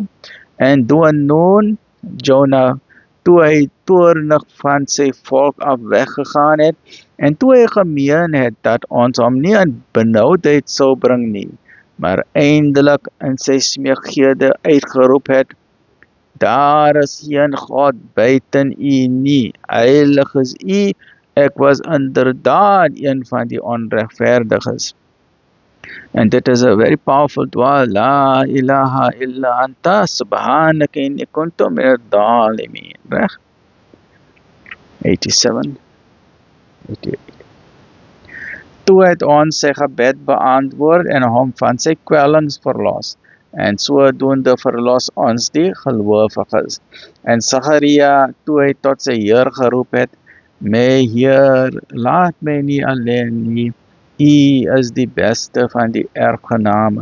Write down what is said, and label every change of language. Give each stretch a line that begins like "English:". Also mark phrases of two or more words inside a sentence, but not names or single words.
Afrikaans: En Jonah, toe hy toornig van sy volk af weggegaan het, en toe hy gemeen het dat ons hom nie in benoudheid sou bring nie, maar eindelik in sy smeekgebede uitgeroep het, daar is geen God buiten U nie, heilig is U, ek was inderdaad een van die onregverdiges.
English: And
Afrikaans: dit is
English: a very powerful dua,
Arabic: لا إله إلا أنت سبحانك إني كنت من الظالمين,
Afrikaans: reg? 87, 88. Toe het ons sy gebed beantwoord en hom van sy kwellings verlos, en sodoende verlos ons die gelowiges. En Sagaria, toe hy tot sy Heer geroep het, my Heer, laat my nie alleen nie, U is die beste van die erfgename.